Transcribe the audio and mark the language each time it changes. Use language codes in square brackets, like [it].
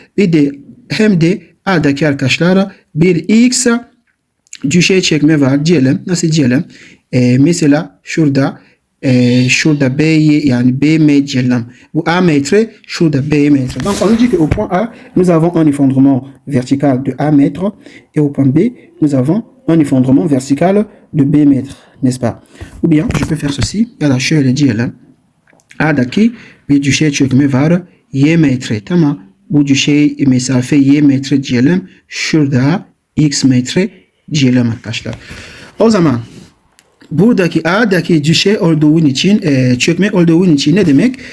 [tr] Bir de hem de A'daki arkadaşlar bir X düşey çekme var diyelim. Nasıl diyelim? Mesela şurada B'yi yani B diyelim. Bu A mètre, şurada B mètre. [fr] Donc on nous dit qu'au point A, nous avons un effondrement vertical de A mètre et au point B, nous avons un effondrement vertical de B mètre, n'est-ce pas? Ou bien je peux faire ceci. [tr] Ya da şöyle diyelim. A'daki bir düşey çökme var. Y metre. Tamam. Bu düşey mesafe Y metre diyelim. Şurada X metre diyelim arkadaşlar. O zaman buradaki A'daki düşey olduğun için, çökme olduğun için ne demek?